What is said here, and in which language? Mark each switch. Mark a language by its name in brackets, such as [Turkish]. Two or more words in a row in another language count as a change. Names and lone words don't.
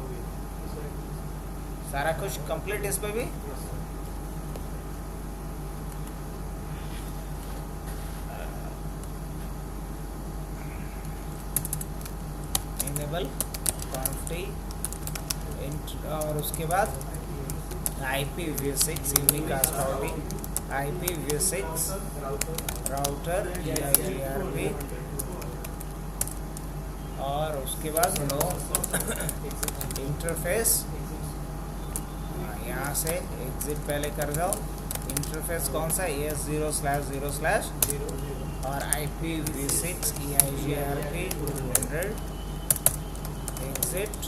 [Hindi] सारा कुछ कंप्लीट इस पे भी। [English] enable config [Hindi] और उसके बाद [English] IP V6 unicast routing IP V6 router EIGRP [Hindi] और उसके बाद [English] no interface. [Hindi] यहाँ से एग्जिट पहले कर जाओ। इंटरफेस कौन सा? AS0/0/0 और [English] IP V6 EIGRP 200 exit.